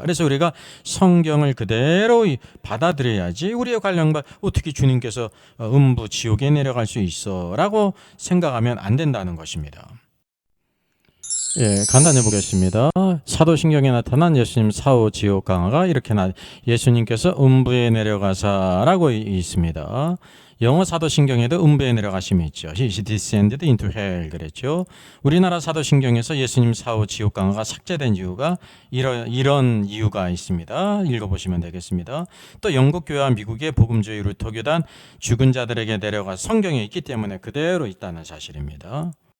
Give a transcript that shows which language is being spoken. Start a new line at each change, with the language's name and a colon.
Korean: 그래서 우리가 성경을 그대로 받아들여야지 우리의 관련과 어떻게 주님께서 음부 지옥에 내려갈 수 있어 라고 생각하면 안 된다는 것입니다. 간단히 보겠습니다. 사도신경에 나타난 예수님 사후 지옥 강화가 이렇게 예수님께서 음부에 내려가사라고 있습니다. 영어 사도신경에도 음부에 내려가심이 있죠.
English: He is descended into hell
Korean: 그랬죠. 우리나라 사도신경에서 예수님 사후 지옥 강화가 삭제된 이유가 이런 이유가 있습니다. 읽어보시면 되겠습니다. 또 영국 교회와 미국의 복음주의 루터교단 죽은 자들에게 내려가 성경에 있기 때문에 그대로 있다는 사실입니다.